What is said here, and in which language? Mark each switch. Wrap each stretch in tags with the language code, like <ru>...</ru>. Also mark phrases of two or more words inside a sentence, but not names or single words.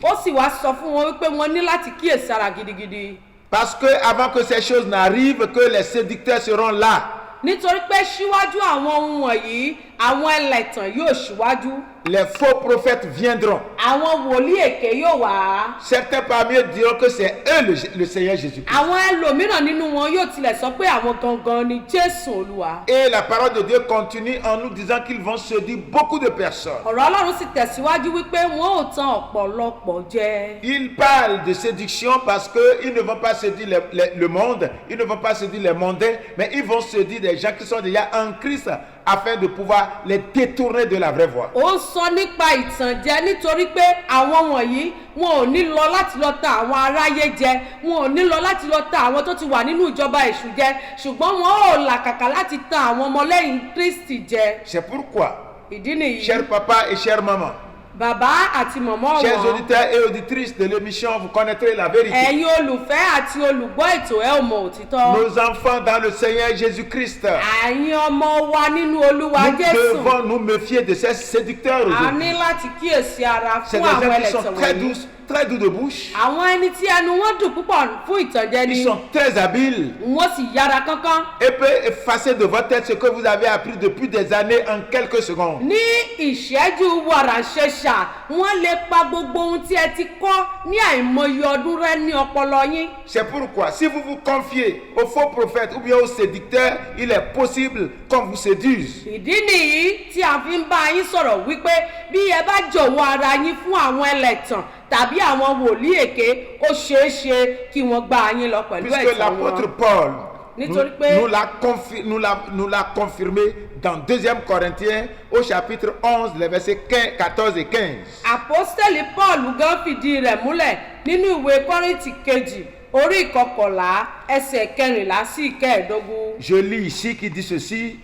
<yo>Ó sì wá sọ fún wọn wípé wọ́n ní láti kíyèsára gidigidi.</yo> <fr>Parce que avant que ces choses n'arrivent, que les séducteurs seront là.</fr> <yo>Nítorí pé síwájú àwọn ohun wọ̀nyí àwọn ẹlẹ́tàn yóò ṣíwájú.</yo> <fr>Les faux prophètes viendront.</fr> <yo>Àwọn wòlíì èké yóò wá.</yo> <fr>Certains parmi eux diront que c'est eux le Seigneur Jésus-Christ.</fr> <yo>Àwọn ẹlòmíràn nínú wọn yóò tilẹ̀ sọ pé àwọn gangan ni Jésù Olúwa.</yo> <fr>Et la parole de Dieu continue en nous disant qu'ils vont séduire beaucoup de personnes.</fr> <yo>Ọ̀rọ̀ Ọlọ́run sì tẹ̀síwájú wípé wọn ò tan ọ̀pọ̀lọpọ̀ jẹ.</yo> <fr>Ils parlent de séduction parce qu'ils ne vont pas séduire le monde, ils ne vont pas séduire les mondains, mais ils vont séduire des gens qui sont déjà en Christ afin de pouvoir les détourner de la vraie voie.</fr> <yo>Ó sọ nípa ìtànjẹ nítorí pé àwọn wọ̀nyí wọn ò ní lọ láti lọ ta àwọn aráyé jẹ, wọn ò ní lọ láti lọ ta àwọn tó ti wà nínú ìjọba èṣù jẹ, ṣùgbọ́n wọn ò làkàkà láti ta àwọn ọmọlẹ́yìn Kristi jẹ.</yo> <fr>C'est pourquoi,</fr> <yo>Ìdí nìyí.</yo> <fr>chers papas et chères mamans,</fr> <yo>Bàbá àti mọ̀mọ́</yo> <fr>chers</fr> <yo>wọn,</yo> <fr>auditeurs et auditrices de l'émission, vous connaîtrez la vérité.</fr> <yo>ẹ̀yin olùfẹ́ àti olùgbọ́ ètò ẹ ò mọ òtítọ́.</yo> <fr>Nos enfants dans le Seigneur Jésus-Christ,</fr> <yo>Àyìn ọmọ wa nínú Olúwa</yo> <fr>nous</fr> <yo>Jésù.</yo> <fr>devons nous méfier de ces séducteurs</fr> <yo>A</yo> <fr>aujourd'hui.</fr> <yo>ní láti kíyèsí ara</yo> <fr>C'est</fr> <yo>fún</yo> <fr>des</fr> <yo>àwọn</yo> <fr>gens qui</fr> <yo>ẹlẹ́tàn</yo> <fr>sont très</fr> <yo>wọ̀nyí.</yo> <fr>douces, très doux de bouche.</fr> <yo>Àwọn ẹni tí ẹnu wọn dùn púpọ̀ fún ìtànjẹ ni</yo> <fr>Ils sont très habiles</fr> <yo>wọ́n sì yára kánkán.</yo> <fr>et peuvent effacer de votre tête ce que vous avez appris depuis des années en quelques secondes.</fr> <yo>Ní ìṣẹ́jú wàrà ṣẹṣà wọ́n lè pa gbogbo ohun tí ẹ ti kọ́ ní àìmọye ọdún rẹ́ ní ọpọlọ yín.</yo> <fr>C'est pourquoi, si vous vous confiez aux faux prophètes ou bien aux séducteurs, il est possible qu'on vous séduise.</fr> <yo>Ìdí nìyí tí a fi ń bá yín sọ̀rọ̀ wípé bí ẹ bá jọ̀wọ́ ara yín fún àwọn ẹlẹ́tàn tàbí àwọn wòlíì èké ó ṣeé ṣe kí wọ́n gbá yín lọ pẹ̀lú</yo> <fr>Puisque</fr> <yo>ẹ̀tàn</yo> <fr>l'apôtre</fr> <yo>wọn.</yo> <fr>Paul</fr> <yo>Nítorí pé-</yo> <fr>nous l'a confirmé dans 2 Corinthiens au chapitre 11, les versets 14 et 15.</fr> <yo>Àpọ́stélì Paul gan fìdí rẹ̀ múlẹ̀ nínú ìwé Kọ́ríńtì kejì orí ìkọkànlá ẹsẹ̀ kẹrìnlá sí ìkẹẹ̀dógún.</yo> <fr>Je lis ici qui dit ceci,</fr>